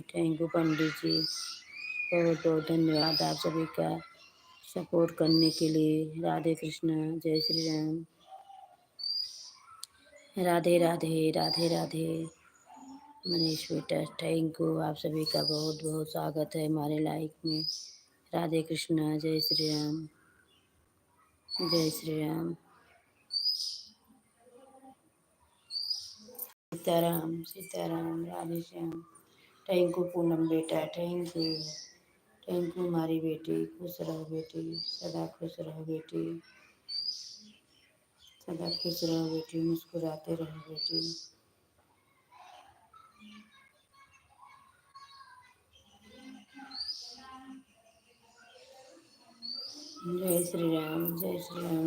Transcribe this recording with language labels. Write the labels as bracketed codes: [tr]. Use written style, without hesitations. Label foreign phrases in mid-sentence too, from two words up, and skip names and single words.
[en] thank you [hi] पंडित जी, बहुत बहुत धन्यवाद आप सभी का सपोर्ट करने के लिए। राधे कृष्णा, जय श्री राम, राधे राधे, राधे राधे। मनीष बेटा [en] thank you, [hi] आप सभी का बहुत बहुत स्वागत है हमारे लाइफ में। राधे कृष्णा, जय श्री राम, जय श्री राम। सीताराम सीताराम, राधे श्याम। [en] thank you [hi] पूनम बेटा, [en] thank you [hi] हमारी बेटी। खुश रहो बेटी, सदा खुश रहो बेटी, सदा खुश रहो बेटी, मुस्कुराते रहो बेटी। जय श्री राम, जय श्री राम।